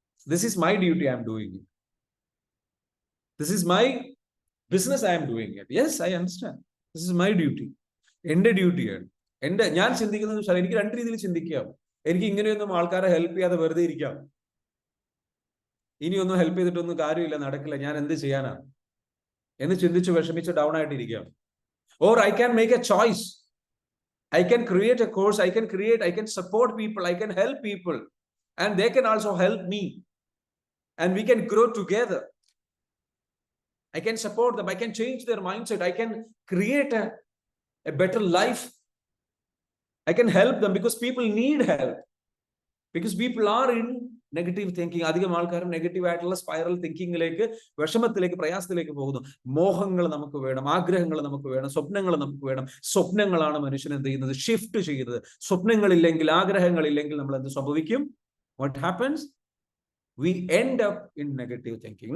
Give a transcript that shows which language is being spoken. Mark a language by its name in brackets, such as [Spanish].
[English] This is my duty, I am doing it. This is my business, I am doing it. Yes, I understand. This is my duty. [Malayalam] എന്റെ ഡ്യൂട്ടിയാണ്. ഞാൻ ചിന്തിക്കുന്നത് എനിക്ക് രണ്ട് രീതിയിൽ ചിന്തിക്കാം. എനിക്ക് ഇങ്ങനെയൊന്നും ആൾക്കാരെ ഹെൽപ്പ് ചെയ്യാതെ വെറുതെ ഇരിക്കാം. ഇനിയൊന്നും ഹെൽപ്പ് ചെയ്തിട്ടൊന്നും കാര്യമില്ല, നടക്കില്ല, ഞാൻ എന്ത് ചെയ്യാനാ എന്ന് ചിന്തിച്ച് വിഷമിച്ച് down ആയിട്ടിരിക്കാം. [English] Or I can make a choice. I can create a course. I can support people. I can help people. And they can also help me. And we can grow together. I can support them. I can change their mindset. I can create a better life. I can help them because people need help. Because people are in negative thinking. [Malayalam] അധികം ആൾക്കാരും negative ആയിട്ടുള്ള spiral തിങ്കിങ്ങിലേക്ക്, വിഷമത്തിലേക്ക്, പ്രയാസത്തിലേക്ക് പോകുന്നു. മോഹങ്ങൾ നമുക്ക് വേണം, ആഗ്രഹങ്ങൾ നമുക്ക് വേണം, സ്വപ്നങ്ങൾ നമുക്ക് വേണം. സ്വപ്നങ്ങളാണ് മനുഷ്യൻ എന്ത് ചെയ്യുന്നത്? ഷിഫ്റ്റ് ചെയ്യുന്നത്. സ്വപ്നങ്ങളില്ലെങ്കിൽ, ആഗ്രഹങ്ങളില്ലെങ്കിൽ നമ്മൾ എന്ത് സംഭവിക്കും? [English] What happens? We end up in negative thinking.